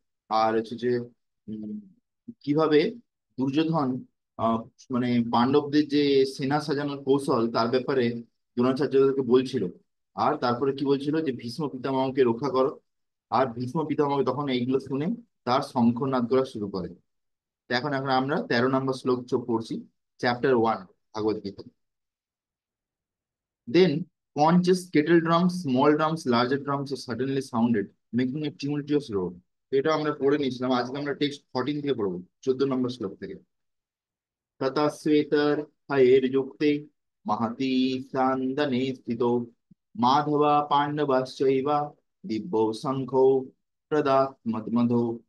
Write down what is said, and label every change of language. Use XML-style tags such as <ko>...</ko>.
<bn>আর হচ্ছে যে উম, কিভাবে দুর্যোধন আহ মানে পাণ্ডবদের যে সেনা সাজানোর কৌশল তার ব্যাপারে দ্রোণাচার্যকে বলছিল। আর তারপরে কি বলছিল যে ভীষ্ম পিতামহকে রক্ষা করো। আর ভীষ্ম পিতামহ তখন এইগুলো শুনে তার শঙ্খনাদ করা শুরু করে। তো এখন এখন আমরা 13 নম্বর শ্লোক পড়ছি, chapter 1, Bhagavata Gita.</bn> <en>Then conches, kettle drums, small drums, larger drums are suddenly sounded, making a tumultuous roar.</en> <bn>এটা আমরা পড়ে নিয়েছিলাম, আজকে আমরা টেক্সট 14 থেকে পড়বো, 14 নম্বর শ্লোক থেকে।</bn> <sa>তথা শ্বেতর হয়ের যুক্তে মাহাতি সান্দনে স্থিত মাধবা পাণ্ডবাশ্চৈবা দিব্য শঙ্খো প্রদাত মধো।</sa>